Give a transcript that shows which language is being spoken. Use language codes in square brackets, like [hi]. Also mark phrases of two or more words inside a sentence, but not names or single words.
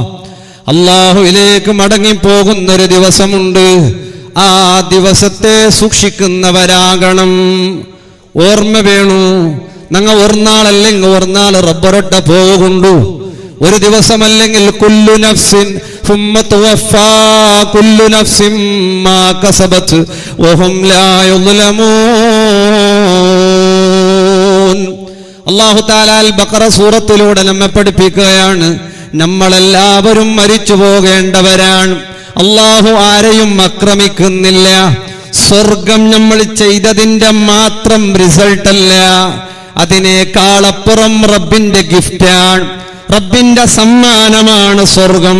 [ml] അല്ലാഹുവിലേക്ക് മടങ്ങിപ്പോകുന്നൊരു ദിവസമുണ്ട്. ആ ദിവസത്തെ സൂക്ഷിക്കുന്നവരാകണം. ഓർമ്മ വേണു, ഞങ്ങൾ ഒരുനാളല്ലെങ്കിൽ ഒരുനാൾ റബ്ബറൊട്ട പോകുണ്ടു. ഒരു ദിവസമല്ലെങ്കിൽ [ar] كل نفس ثم توفى كل نفس ما كسبت وهم لا يظلمون. [ml] അല്ലാഹു തആല അൽ ബഖറ സൂറത്തിലൂടെ നമ്മെ പഠിപ്പിക്കുകയാണ്, നമ്മളെല്ലാവരും മരിച്ചു പോകേണ്ടവരാണ്. അല്ലാഹു ആരെയും ആക്രമിക്കുന്നില്ല. സ്വർഗം നമ്മൾ ചെയ്തതിന്റെ മാത്രം റിസൾട്ട് അല്ല, അതിനേക്കാളപ്പുറം റബ്ബിന്റെ ഗിഫ്റ്റാണ്, റബ്ബിന്റെ സമ്മാനമാണ് സ്വർഗം.